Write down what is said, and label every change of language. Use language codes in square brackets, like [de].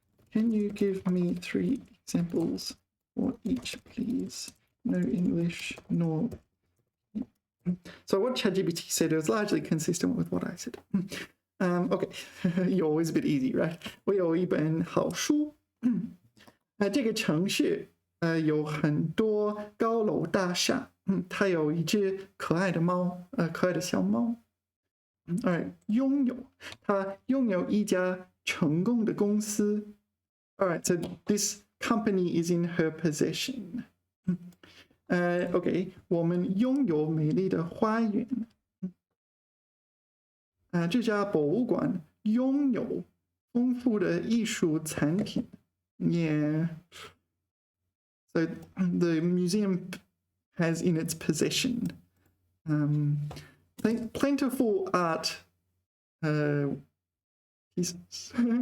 [en] Can you give me 3 examples for each, please? No English, nor. So what ChatGPT said was largely consistent with what I said. Okay, 有 is a bit easy, right? [zh] 我有一本好书。这个城市有很多高楼大厦。它有一只可爱的猫，可爱的小猫。 Alright, 拥有，它拥有一家成功的公司。 [en] Alright, so this company is in her possession. [zh] Okay, 我们拥有美丽的花园。这家博物馆拥有丰富的艺术产品。 [en] Yeah. So the museum has in its possession plentiful art pieces.